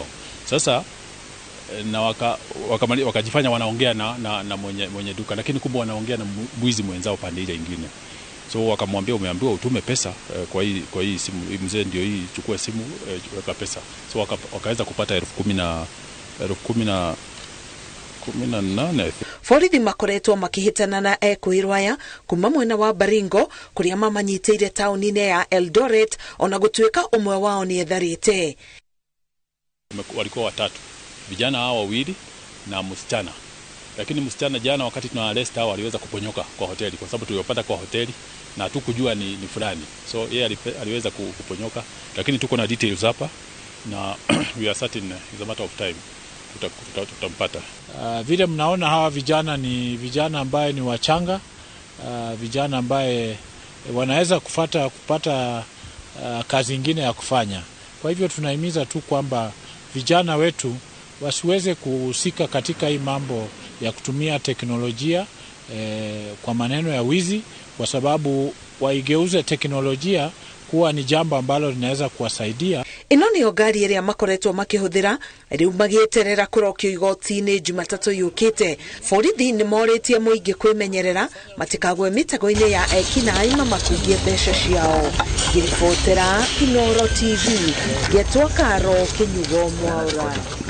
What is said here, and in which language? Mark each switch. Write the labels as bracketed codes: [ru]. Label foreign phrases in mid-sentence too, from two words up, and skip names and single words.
[sw] Sasa na wakajifanya wanaongea na mwenye duka, lakini kumbe wanaongea na mwizi mwenzao pande ile nyingine. So wakamwambia umeambiwa utume pesa kwa hii simu. Mzee ndio hii, chukua simu, weka pesa. So wakaweza kupata 18,000. [ki] Borithi makoretwo makĩhĩtana na ekwĩrwo aya kuma mwena wa Baringo kũrĩa mamanyitĩire taũni-inĩ ya Eldoret, ona gũtuĩka ũmwe wao nĩ etharĩte. [sw] Walikuwa watatu, vijana hao wawili na msichana. Lakini msichana jana wakati tuna arrest hao aliweza kuponyoka kwa hoteli, kwa sababu tuliopata kwa hoteli na hatukujua ni fulani. So yeye aliweza kuponyoka, lakini tuko na details hapa na [en] we are certain it's a matter of time [sw] tutampata. Vile mnaona hawa vijana ni vijana ambaye ni wachanga, vijana ambaye wanaweza kupata kazi nyingine ya kufanya. Kwa hivyo tunahimiza tu kwamba vijana wetu wasiweze kuhusika katika hii mambo ya kutumia teknolojia kwa maneno ya wizi, kwa sababu waigeuze teknolojia kuwa ni jambo ambalo linaweza kuwasaidia. [ki] Ino nĩyo ngari ĩrĩa makoretwo makĩhũthĩra rĩu magĩeterera kũrokio igoti-inĩ Jumatatu yũkĩte. Borithi nĩ morĩtie mũingĩ kwĩmenyerera matikagwe mĩtego-inĩ ya ekinaĩ mamakungie mbeca ciao. Ngĩribotera Inooro TV, Getwo Karo, Kĩnyugo Mwaũra.